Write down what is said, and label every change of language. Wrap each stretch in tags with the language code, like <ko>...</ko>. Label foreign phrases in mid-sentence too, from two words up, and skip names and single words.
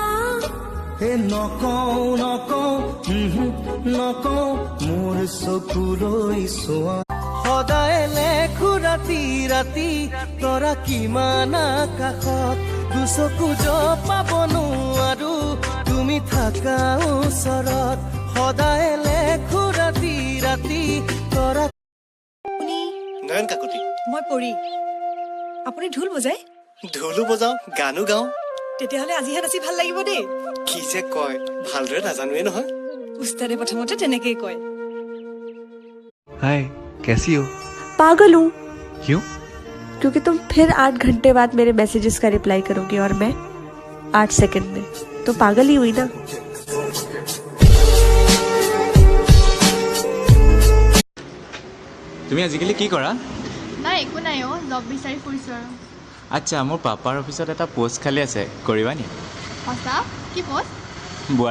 <as>হে নকওঁ মোৰ চকুলৈ চোৱা সদায় লেখো ৰাতি তৰা কিমান আকাশত দুচকু পাব নোৱাৰো তুমি থাকা ওচৰত সদায় লেখো ৰাতি তৰা নয়ন কাকতি মই পৰি আপুনি ঢোল বজাই ঢোলো বজাও গানো গাওঁ তেতিয়াহ'লে আজিহে নাচি ভাল লাগিব দেই কি যে কয় ভালদৰে নাজানোৱে নহয় উস্তাদে প্ৰথমতে তেনেকেই কয়</as> <hi>হাই कैसी हो पागल हूँ क्यों क्योंकि तुम फिर 8 घंटे बाद मेरे मैसेजेस का रिप्लाई करोगे और मैं 8 सेकंड में तो पागल ही हुई ना</hi> <as>তুমি আজিকালি কি কৰা নাই একো নাই জব বিচাৰি ফুৰিছো আৰু আচ্ছা মোৰ পাপাৰ অফিচত এটা পোষ্ট খালী আছে কৰিবা নি সঁচা কি পষ্ট</as>